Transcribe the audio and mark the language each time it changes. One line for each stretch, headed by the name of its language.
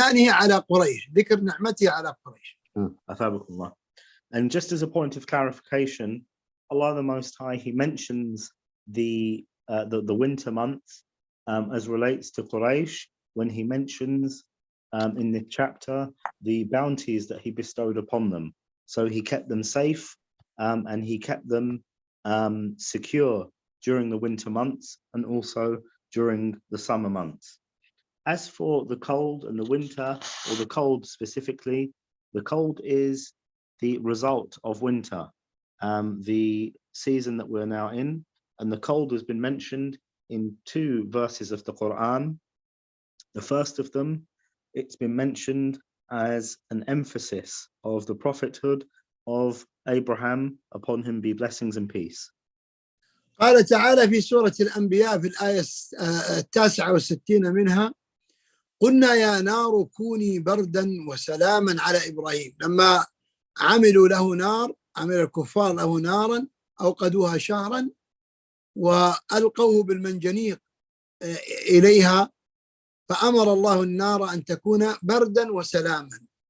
Arabic: على قريش، ذكر نعمته على قريش. أثابكم الله.
English: And just as a point of clarification, Allah the Most High, he mentions the winter months as relates to Quraysh when he mentions in the chapter the bounties that he bestowed upon them. So he kept them safe and he kept them secure during the winter months and also during the summer months. As for the cold and the winter, or the cold specifically, the cold is the result of winter, the season that we're now in, and the cold has been mentioned in 2 verses of the Quran. The first of them, it's been mentioned as an emphasis of the prophethood of Abraham, upon him be blessings and peace.
Arabic: قال تعالى في سورة الأنبياء في الآية 69 منها قلنا يا نار كوني بردا وسلاما على إبراهيم. لما عملوا له نار، عمل الكفار له نارا أوقدوها شهرا وألقوه بالمنجنيق إليها فأمر الله النار أن تكون بردا وسلاما.